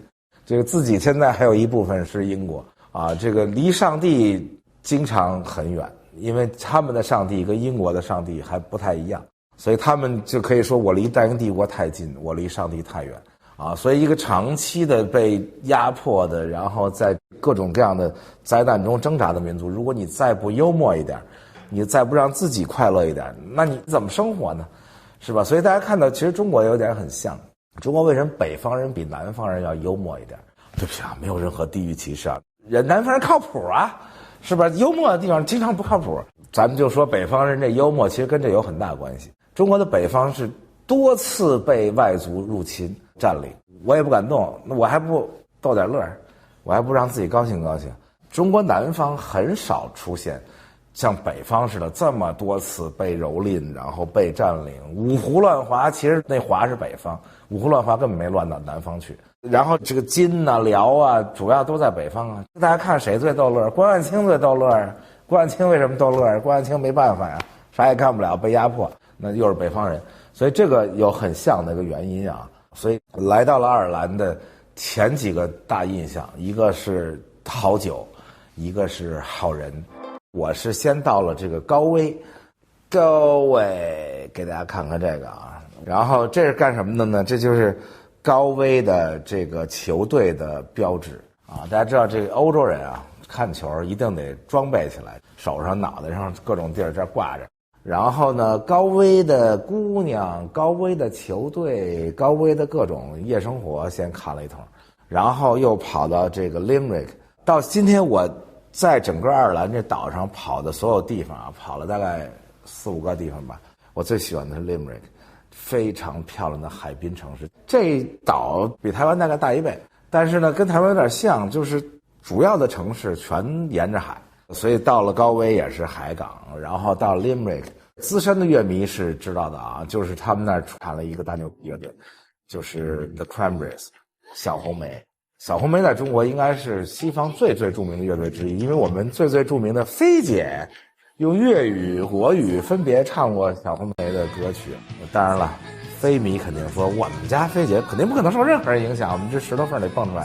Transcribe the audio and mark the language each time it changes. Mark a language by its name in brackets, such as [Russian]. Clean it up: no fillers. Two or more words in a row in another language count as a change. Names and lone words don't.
[Chinese] 這個自己现在還有一部分是英國啊，這個離上帝經常很遠，因為他們的上帝跟英國的上帝還不太一樣，所以他們就可以說我離大英帝國太近，我離上帝太遠啊。所以一個長期的被壓迫的，然後在各種各樣的災難中掙扎的民族，如果你再不幽默一點，你再不讓自己快樂一點，那你怎麼生活呢？是吧？所以大家看到其實中國有點很像，中國為什麼北方人比南方人要幽默一點？對不起啊，沒有任何地域歧視啊，人南方人靠譜啊， 是吧？幽默的地方經常不靠譜。咱們就說北方人這幽默，其實跟這有很大關係。中國的北方是多次被外族入侵占領，我也不敢动，那我還不逗點乐，我還不讓自己高興高興。中國南方很少出現像北方似的這麼多次被蹂躪，然後被占領，五胡亂華。其實那華是北方，五胡亂華根本沒亂到南方去。然後这個金啊、遼啊，主要都在北方啊。大家看誰最逗乐？关万清最逗乐。关万清為什麼逗樂？關萬清沒辦法呀，啥也幹不了，被壓迫，那又是北方人，所以這個有很像的一個原因啊。所以來到了愛爾蘭的前幾個大印象，一個是好酒，一個是好人。我是先到了這個高威，給大家看看這個啊。然後這是幹什麼的呢？這就是高威的這個球隊的標誌啊。大家知道這個歐洲人啊，看球一定得裝備起來，手上、腦袋上各種地兒這掛着。然後呢，高威的姑娘、高威的球隊、高威的各種夜生活先看了一通，然後又跑到这個 Limerick。到今天我在整個愛爾蘭這島上跑的所有地方啊，跑了大概4、5個地方吧。我最喜歡的是 Limerick， 非常漂亮的海濱城市。這島比台灣大概大1倍，但是呢，跟台灣有點像，就是主要的城市全沿着海，所以到了高威也是海港，然後到 Limerick， 資深的樂迷是知道的啊，就是他們那兒產了一個大牛逼樂隊，就是 The Cranberries 小紅莓。小紅莓在中國應該是西方最著名的樂隊之一，因為我們最著名的菲姐用粵語、國語分別唱過小紅莓的歌曲。當然了，菲迷肯定說我們家菲姐肯定不可能受任何人影響，我們這石頭縫裡蹦出來的。